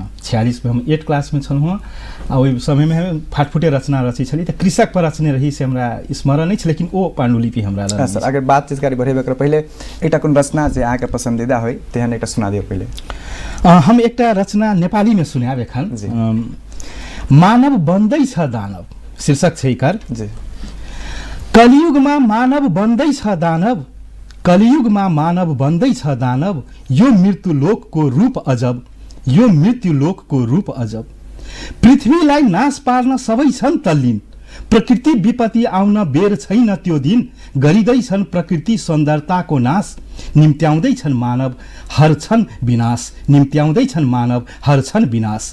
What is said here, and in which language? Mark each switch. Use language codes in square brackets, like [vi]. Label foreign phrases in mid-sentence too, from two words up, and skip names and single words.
[mai] 46 में हम 8 क्लास में छलहुँ हँ। आ ओहि समयमे हम फाटफुटे रचना रचै छली, तऽ कृषक पर रचने रही से हमरा स्मरण अछि, लेकिन ओ पाण्डुलिपि हमरा लग। सर अगर बातचीत करी बढ़ेबे कर पहले एकटा कोन रचना जे अहाँके पसंदीदा होइ तेहन एकटा सुना दियौ पहले। हम एकटा रचना नेपाली में सुनाब एखन। मानव बन्दै छ दानव शीर्षक छै एकर। जी। [ne] कलियुगमा मानव बन्दै छ दानव, कलियुगमा मानव बन्दै छ दानव, यो मृत्यु लोकको रूप अजब, यो मृत्यु लोकको रूप अजब। पृथ्वीलाई नाश पार्न सबै छन् तल्लीन, प्रकृति विपत्ति आउन बेर छैन त्यो दिन, गरिँदैछन् प्रकृति सुन्दरताको नाश, निम्त्याउँदैछन् मानव हर्छन् विनाश, निम्त्याउँदैछन् मानव हर्छन् विनाश।